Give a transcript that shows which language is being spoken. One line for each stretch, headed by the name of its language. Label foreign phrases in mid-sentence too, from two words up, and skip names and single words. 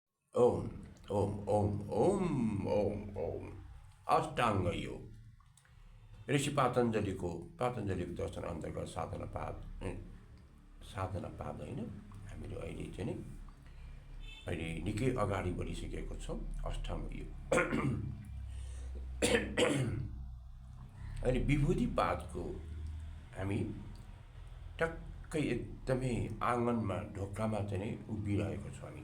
Nepali: ओम ओम ओम ओम ओम ओम अष्टाङ्ग योग ऋषि पातञ्जलिको दर्शन अन्तर्गत साधना पाद होइन हामीले अहिले चाहिँ नि अहिले निकै अगाडि बढिसकेको छौँ अष्टाङ्ग योग। अहिले विभूति पादको हामी टक्कै एकदमै आँगनमा ढोकामा चाहिँ नि उभिरहेको छौँ हामी।